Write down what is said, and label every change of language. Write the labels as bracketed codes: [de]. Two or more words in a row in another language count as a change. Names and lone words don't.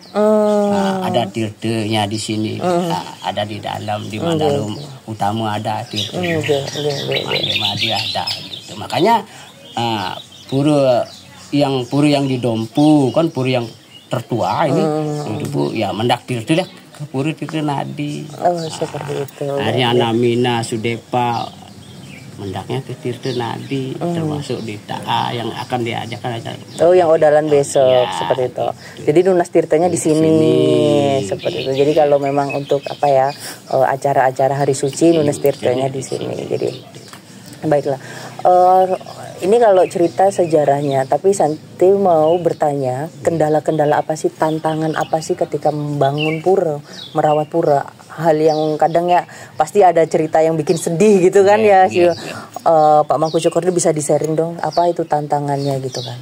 [id] Ada tirtenya di sini. Ada di dalam, di Mandalum Utama ada tirte. Madi ada gitu. Makanya pura yang di Dompu kan pura yang tertua ini itu Bu ya mendak tirte lah ke Pura Tirtanadi. Oh, seperti itu. Akhirnya Namina Sudepa mendaknya ke Tirtanadi, termasuk di TA yang akan diajarkan acara. Oh, yang odalan besok seperti itu. Jadi nunas tirtanya di sini seperti itu. Jadi kalau memang untuk acara-acara hari suci nunas tirtanya di sini. Jadi baiklah. Ini kalau cerita sejarahnya, tapi Santi mau bertanya, kendala-kendala apa sih, tantangan apa sih ketika membangun pura, merawat pura? Hal yang kadang ya pasti ada cerita yang bikin sedih gitu kan Pak Mangku Cokorda bisa di-sharing dong, apa itu tantangannya gitu kan?